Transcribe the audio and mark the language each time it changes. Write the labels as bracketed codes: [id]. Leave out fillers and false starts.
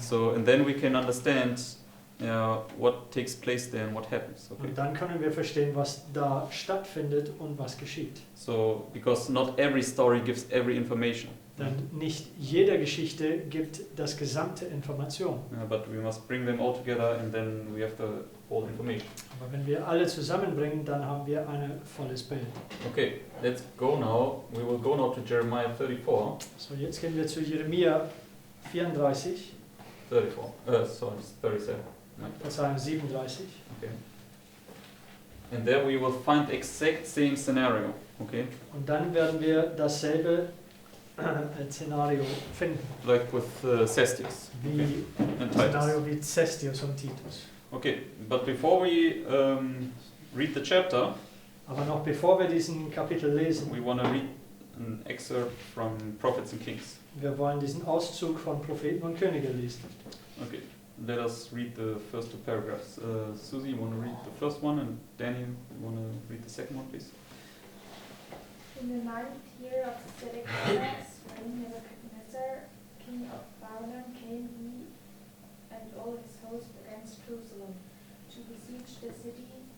[en] So and then we can understand what takes place there and what happens. Okay. [de] Und dann können wir verstehen, was da stattfindet und was geschieht. [en] So because not every story gives every information. [de] Denn nicht jede Geschichte gibt das gesamte Information. [en] But we must bring them all together and then we have the whole information. [de] Aber wenn wir alle zusammenbringen, dann haben wir ein volles Bild. [en] Okay, let's go now. We will go now to Jeremiah 34. [de] So, jetzt gehen wir zu Jeremia 34, [en] 37. [de] Verzeihung 37. [en] Okay. And there we will find the exact same scenario. Okay, [de] Und dann werden wir dasselbe Szenario finden, [en] like with Cestius. Okay. [de] wie [en] And [de] Szenario [en] Titus. [de] wie Cestius und Titus. [en] Okay, but before we read the chapter, [de] Aber noch bevor wir diesen Kapitel lesen, [en] we want to read an excerpt from Prophets and Kings. [de] wir wollen diesen Auszug von Propheten und Könige lesen. [en] Okay, let us read the first two paragraphs. Susie, you want to read the first one, and Daniel, you want to read the second one, please? In the 9th year of Zedekiah's reign, Nebuchadnezzar, king of Babylon, came he and all his host against Jerusalem to besiege the city.